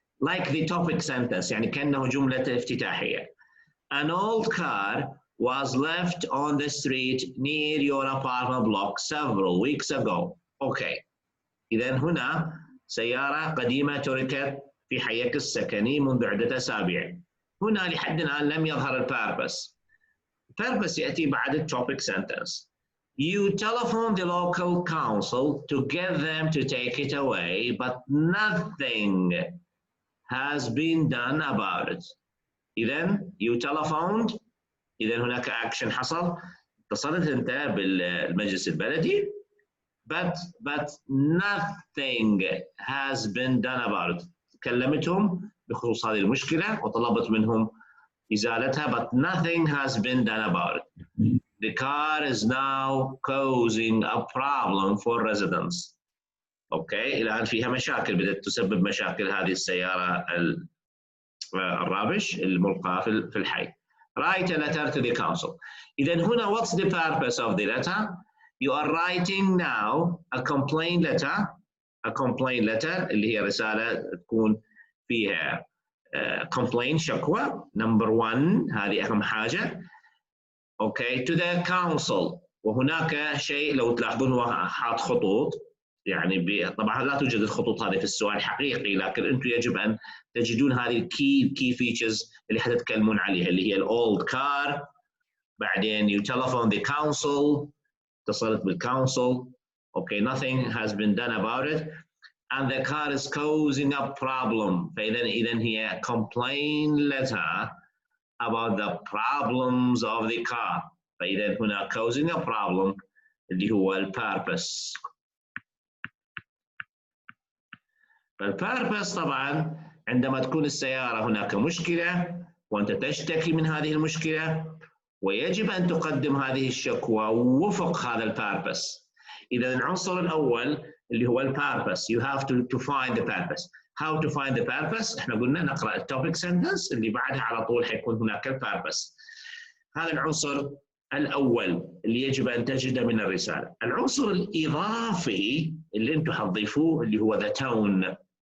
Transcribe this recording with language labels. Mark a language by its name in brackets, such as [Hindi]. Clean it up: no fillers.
[English] Like the topic sentence، [Arabic] يعني كأنه جملة افتتاحية. [English] An old car was left on the street near your apartment block several weeks ago. Okay. [Arabic] إذا هنا سيارة قديمة تركت في حيك السكني منذ عدة أسابيع. هنا لحد الآن لم يظهر البيربس. purpose يأتي بعد التوبيك sentence. [English] You telephone the local council to get them to take it away, but nothing has been done about it. [Arabic] إذا you telephoned، إذا هناك action حصل، اتصلت أنت بالمجلس البلدي، [English] but nothing has been done about it. [Arabic] كلمتهم بخصوص هذه المشكلة وطلبت منهم إزالتها، [English] but nothing has been done about it. The car is now causing a problem for residents. [Arabic] أوكي، الآن فيها مشاكل، بدأت تسبب مشاكل هذه السيارة الرابش الملقاة في الحي. [English] Write a letter to the council. إذا هنا what's the purpose of the letter? You are writing now a complaint letter. [Arabic] A complaint letter اللي هي رسالة تكون فيها complaint شكوى number 1، هذه أهم حاجة. [English] Okay, to the council. [Arabic] وهناك شيء لو تلاحظون هو حاط خطوط، يعني طبعا لا توجد الخطوط هذه في السؤال الحقيقي، لكن انتم يجب ان تجدون هذه الكي فيتشرز اللي حتتكلمون عليها، اللي هي الاولد كار، بعدين [English] you telephone the council، [Arabic] اتصلت بالكونسل. [English] Okay, nothing has been done about it, and the car is causing a problem. [Arabic] فإذا هي [English] complaint letter about the problems of the car. [Arabic] فإذا هنا causing a problem اللي هو البيربس. فالبيربس طبعا عندما تكون السيارة هناك مشكلة وأنت تشتكي من هذه المشكلة، ويجب أن تقدم هذه الشكوى وفق هذا البيربس. إذا العنصر الأول اللي هو البيربس، [English] you have to find the purpose. How to find the purpose؟ [Arabic] احنا قلنا نقرأ التوبيك سنتنس اللي بعدها على طول حيكون هناك البيربس. هذا العنصر الأول اللي يجب أن تجده من الرسالة. العنصر الإضافي اللي أنتم حتضيفوه اللي هو the tone.